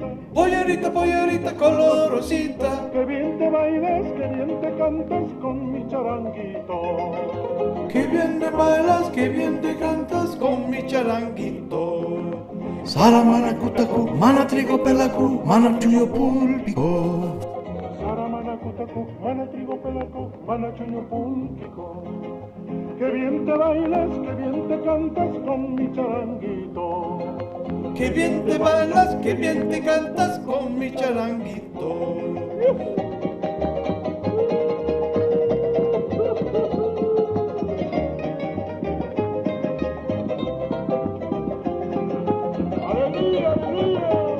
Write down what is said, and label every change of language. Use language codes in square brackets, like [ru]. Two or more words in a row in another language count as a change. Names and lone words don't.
[es] Pollerita, pollerita colorosita, que bien te bailas, que bien te cantas con mi charanguito. que bien te bailas, que bien te cantas con mi charanguito. [qu] Saramanacutacu, mana trigo pelacu, mana chuyo pulpico. Saramanacutacu, mana trigo pelaco, mana chuño púlpico. [es] Que bien te bailas, que bien te cantas con mi charanguito. Que bien te bailas, que bien te cantas con mi charanguito. ¡Alegría, alegría!